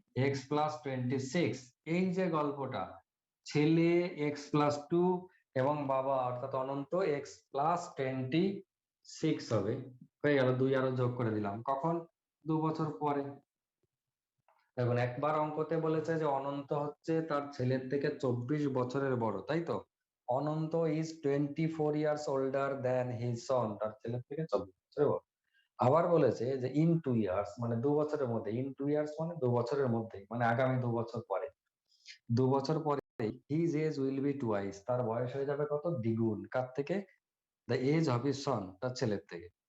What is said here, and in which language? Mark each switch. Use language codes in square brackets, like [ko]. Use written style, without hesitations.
[bn] X plus 26। এই যে গল্পটা, ছেলে এক্স প্লাস 2 এবং বাবা অর্থাৎ অনন্ত এক্স প্লাস 26 হবে। হয়ে গেল, 2 আরো যোগ করে দিলাম। কখন? 2 বছর পরে। দেখুন, একবার অঙ্কতে বলেছে যে অনন্ত হচ্ছে তার ছেলের থেকে 24 বছরের বড়, তাই তো? [en] Anant is 24 years older than his son। [bn] তার ছেলের থেকে 24 বছরের বড়। আবার বলেছে যে [en] in 2 years, [bn] মানে 2 বছরের মধ্যে। ইন 2 ইয়ার্স মানে 2 বছরের মধ্যে, মানে আগামী 2 বছর পরে। 2 বছর পরে [en] His age will be twice. [bn] তার বয়স হয়ে যাবে কত? দ্বিগুণ। কার থেকে? [en] the age of his son, [bn] তার ছেলের থেকে।